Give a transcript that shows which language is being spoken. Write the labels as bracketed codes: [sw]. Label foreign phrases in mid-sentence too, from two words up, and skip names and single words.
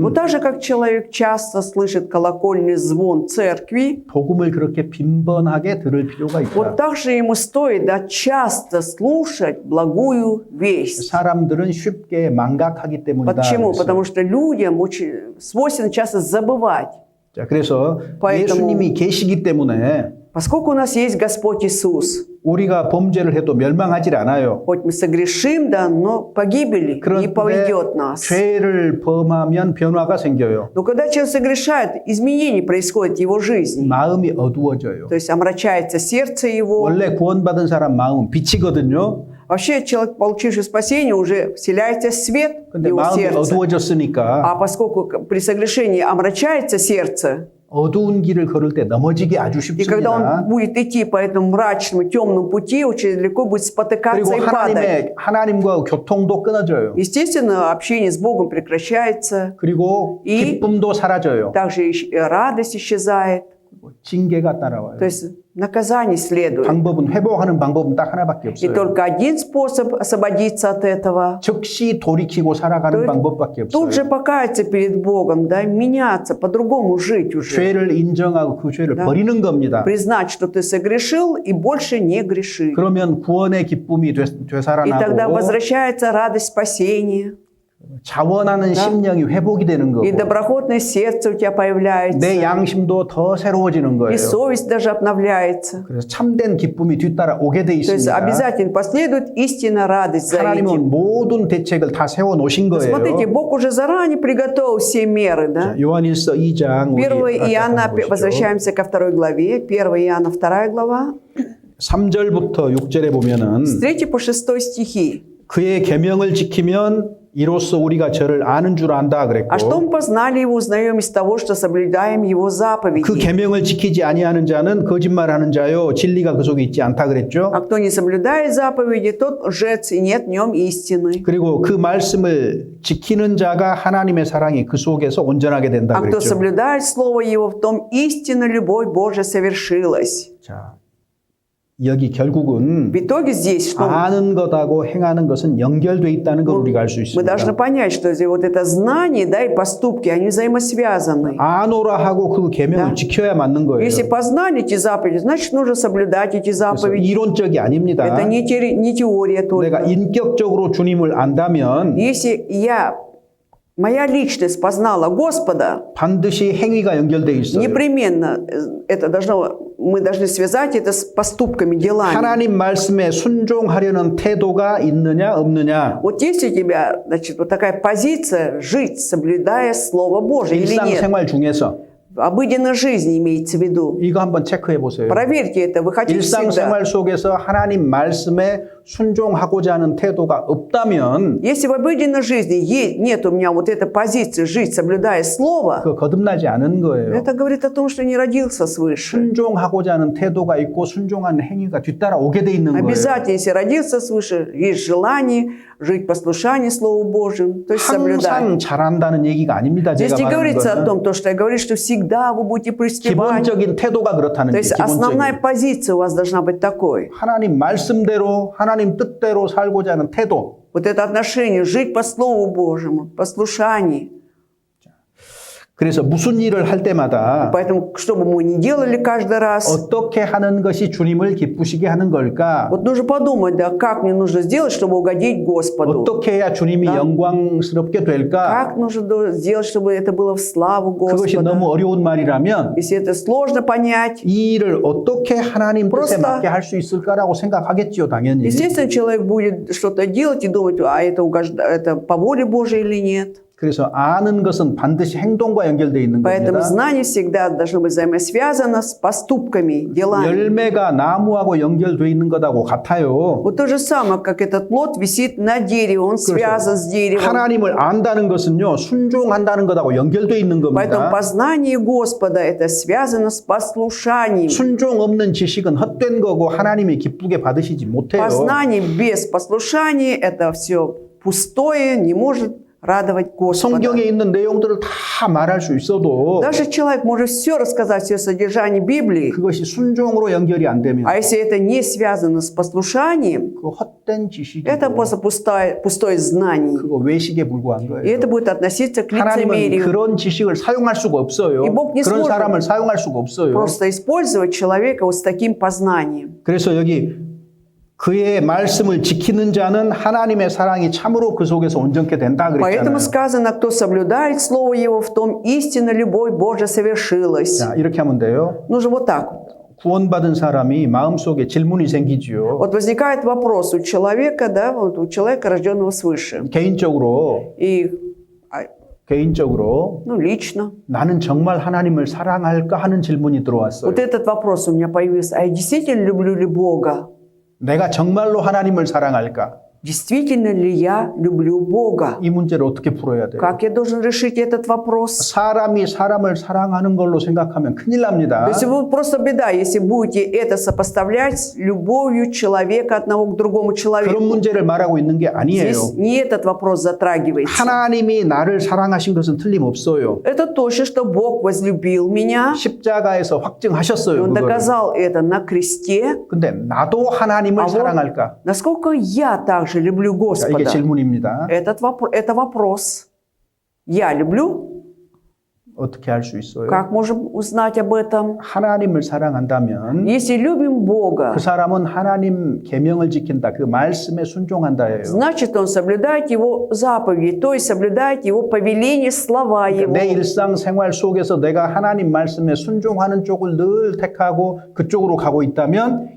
[ru] Вот так же, как человек часто слышит колокольный звон церкви, [ko] 복음을 그렇게 빈번하게 들을 필요가 [ru] вот [ko] 있다. [ru] так же ему стоит часто слушать благую весть. [ko] 사람들은 쉽게 망각하기 때문이다. [ru] Почему? [ko] 그랬어요. [ru] Потому что людям очень свойственно часто забывать. [ko] 자, 그래서 [ru] Поэтому- [ko] 예수님이 계시기 때문에 [ru] Поскольку у нас есть Господь Иисус, [ko] 우리가 범죄를 해도 멸망하지 않아요. [ru] хоть мы согрешим, да, но погибели не [ko] 그런데 [ru] поведет нас. [ko] 죄를 범하면 변화가 생겨요. [ru] Но когда человек согрешает, изменение происходит в его жизни. [ko] 마음이 어두워져요. [ru] То есть омрачается сердце его. [ko] 원래 구원받은 사람 마음은 빛이거든요. [ru] Вообще человек, получивший спасение, уже вселяется свет в [ko] 근데 [ru] его [ko] 마음이 [ru] сердце. [ko] 어두워졌으니까 [ru] А поскольку при согрешении омрачается сердце, [ko] 어두운 길을 걸을 때 넘어지기 아주 [ru] и когда [ko] 쉽습니다. [ru] он будет идти по этому мрачному, темному пути, очень легко будет спотыкаться [ko] 그리고 [ru] и падать. [ko] 하나님과 교통도 끊어져요. Естественно, общение с Богом прекращается, 그리고 이- 기쁨도 사라져요. [ru] также радость исчезает. [ko] 징계가 따라와요. [ru] То есть наказание следует. [ko] 방법은 회복하는 방법은 딱 하나밖에 [ru] И [ko] 없어요. [ru] только один способ освободиться от этого. [ko] 즉시 돌이키고 살아가는 [ru] То- [ko] 방법밖에 [ru] Тут же [ko] 없어요. [ru] покаяться перед Богом, да, меняться, по-другому жить уже. [ko] 죄를 인정하고 그 죄를 [ru] Да. [ko] 버리는 겁니다. [ru] Признать, что ты согрешил, и больше не греши. [ko] 그러면 구원의 기쁨이 [ru] И тогда [ko] 되살아나고 [ru] возвращается радость спасения. [ko] 자원하는 심령이 회복이 되는 [ru] И [ko] 거고 [ru] доброхотное сердце у тебя появляется. [ko] 내 양심도 더 새로워지는 [ru] И [ko] 거예요. [ru] совесть даже обновляется. [ko] 그래서 참된 기쁨이 뒤따라 오게 돼 [ru] То есть [ko] 있습니다. [ru] обязательно последует истинная радость за этим. [ko] 하나님은 모든 대책을 다 세워 놓으신 거예요. [ru] Смотрите, Бог уже заранее приготовил все меры, да? [ko] 요한일서 2장 1 우리 [ru] Иоанна, [ko] 보시죠. [ru] возвращаемся ко 2 главе, 1 Иоанна 2 глава, [ko] 3절부터 6절에 보면은 [ru] с 3 по 6 стихи. [ko] 그의 계명을 지키면 이로써 우리가 저를 아는 줄 안다 그랬고 [ru] А что мы познали его, узнаем из того, что соблюдаем его [ko] 그 [ru] заповеди. [ko] 계명을 지키지 아니하는 자는 거짓말하는 자요 진리가 그 속에 있지 않다 그랬죠. [ru] А кто не соблюдает заповеди, тот лжец, и нет в нем истины. [ko] 그리고 그 말씀을 지키는 자가 하나님의 사랑이 그 속에서 온전하게 된다 [ru] А кто [ko] 그랬죠. [ru] соблюдает слово его, в том истинно любовь Божия совершилась. [ko] 자, 여기 결국은 [ru] В итоге здесь, что [ko] 아는 것하고 행하는 것은 연결돼 있다는 걸 우리가 알 수 [ru] мы должны [ko] 있습니다. [ru] понять, что вот это знание, да, и поступки, они взаимосвязаны. [ko] 아노라 하고 그 계명을 [ru] Да. [ko] 지켜야 맞는 거예요. [ru] Если познали эти заповеди, значит, нужно соблюдать эти [ko] 그래서 [ru] заповеди. [ko] 이론적이 아닙니다. [ru] Это не теория [ko] 내가 [ru] только. [ko] 인격적으로 주님을 안다면 [ru] Если моя личность познала Господа, [ko] 반드시 행위가 연결돼 있어요. [ru] непременно мы должны связать это с поступками, делами. [ko] 하나님 말씀에 순종하려는 태도가 있느냐 없느냐 [ru] Вот есть у тебя, значит, вот такая позиция жить, соблюдая Слово Божие или нет? [ko] 일상생활 중에서 [ru] В обыденной жизни имеется в виду. [ko] 이거 한번 체크해 보세요. [ru] Проверьте это, вы хотите всегда. [ko] 일상생활 속에서 하나님 말씀에 순종하고자 하는 태도가 없다면 [ru] Если в обыденной жизни нет у меня вот этой позиции жить, соблюдая Слово, [ko] 그 거듭나지 않은 거예요. [ru] это говорит о том, что не родился свыше. [ko] 순종하고자 하는 태도가 있고 순종하는 행위가 뒤따라 오게 돼 있는 거예요. [ru] Обязательно, если родился свыше, есть желание жить послушание Слову Божьему, то есть соблюдать. [ko] 항상 잘한다는 얘기가 아닙니다. [ru] Здесь [ko] 제가 [ru] не [ko] 말하는 [ru] говорится о [ko] 거는 [ru] том, то, что я говорю, что всегда вы будете преуспевать. [ko] 기본적인 태도가 그렇다는 [ru] То [ko] 게 [ru] есть основная [ko] 기본적인 [ru] позиция у вас должна быть такой. [ko] 하나님 말씀대로 하나님 뜻대로 살고자 하는 태도. [ru] Вот это отношение, жить по Слову Божьему, послушание. [ko] 그래서 무슨 일을 할 때마다 [ru] Поэтому, что бы мы ни делали каждый раз, [ko] 어떻게 하는 것이 주님을 기쁘시게 하는 걸까? [ru] вот нужно подумать, да, как мне нужно сделать, чтобы угодить Господу. [ko] 어떻게 해야 주님이 영광스럽게 될까? [ru] Как нужно сделать, чтобы это было в славу [ko] 그것이 [ru] Господа. [ko] 너무 어려운 말이라면 [ru] Если это сложно понять, [ko] 이 일을 어떻게 하나님 뜻에 [ru] Просто- [ko] 맞게 할 수 있을까라고 생각하겠지요, 당연히. [ru] естественно, человек будет что-то делать и думать, а это по воле Божией или нет. [ko] 그래서 아는 것은 반드시 행동과 연결되어 있는 [ru] Поэтому [ko] 겁니다. [ru] знание всегда должно быть взаимосвязано с поступками, делами. [ko] 열매가 나무하고 연결되어 있는 것하고 같아요. [ru] Вот то же самое, как этот плод висит на дереве, он связан с деревом. [ko] 하나님을 안다는 것은요, 순종한다는 것하고 연결되어 있는 [ru] Поэтому [ko] 겁니다. [ru] познание Господа это связано с послушанием. [ko] 순종 없는 지식은 헛된 거고 하나님이 기쁘게 받으시지 못해요. [ru] Познание без послушания это все пустое, не может радовать Господа. [ko] 성경에 있는 내용들을 다 말할 수 있어도 [ru] Даже человек может все рассказать, все содержание Библии, [ko] 그것이 순종으로 연결이 안 되면 [ru] а если это не связано с послушанием, [ko] 그 헛된 [ru] это [ko] 지식이고 [ru] просто пустое знание. [ko] 그거 외식에 불과한 [ru] И [ko] 거예요. [ru] это будет относиться к [ko] 하나님은 [ru] лицемерию. [ko] 그런 지식을 사용할 수가 없어요. 이 복 не 그런 [ru] сможет. [ko] 사람을 사용할 수가 없어요. [ru] Просто использовать человека вот с таким познанием. [ko] 그래서 여기 그의 말씀을 지키는 자는 하나님의 사랑이 참으로 그 속에서 온전케 된다 그랬잖아요. [ru] Поэтому сказано, кто соблюдает Слово Его, в том истинно любовь Божья совершилась. [ko] 자, 이렇게 하면 돼요. [ru] Нужно вот так. [ko] 구원받은 사람이 마음속에 질문이 생기지요. [ru] Вот возникает вопрос у человека, да, вот у человека, рожденного свыше. [ko] 개인적으로 [ru] Ну, lично. [ko] 나는 정말 하나님을 사랑할까 하는 질문이 들어왔어요. [ru] Вот этот вопрос у меня появился. А я действительно люблю ли Бога? [ko] 내가 정말로 하나님을 사랑할까? [ru] Действительно ли я люблю Бога? [ko] 이 문제를 어떻게 풀어야 돼요? [ru] Как я должен решить этот вопрос? [ko] 사람이 사람을 사랑하는 걸로 생각하면 큰일 납니다. [ru] То есть вы просто беда, если будете это сопоставлять с любовью человека одного к другому [ko] 그런 [ru] человеку. [ko] 문제를 말하고 있는 게 아니에요. [ru] Здесь не этот вопрос затрагивается. [ko] 하나님이 나를 사랑하신 것은 틀림없어요. [ru] Это точно, что Бог возлюбил меня. [ko] 십자가에서 [ru] И [ko] 확증하셨어요. [ru] Он [ko] 그거를. [ru] доказал это на кресте. [ko] 근데 나도 하나님을 [ru] А вот [ko] 사랑할까? [ru] насколько я также люблю [ko] 자, 이게 [ru] Господа? [ko] 질문입니다. [ru] Это вопрос. Я люблю? [ko] 어떻게 할 수 있어요? [ru] Как можем узнать об этом? [ko] 하나님을 사랑한다면 [ru] Если любим Бога, [ko] 그 사람은 하나님 계명을 지킨다. 그 말씀에 순종한다예요. [ru] значит, он соблюдает Его заповеди, то есть соблюдает Его повеления, слова Его. [ko] 내 일상 생활 속에서 내가 하나님 말씀에 순종하는 쪽을 늘 택하고 그쪽으로 가고 있다면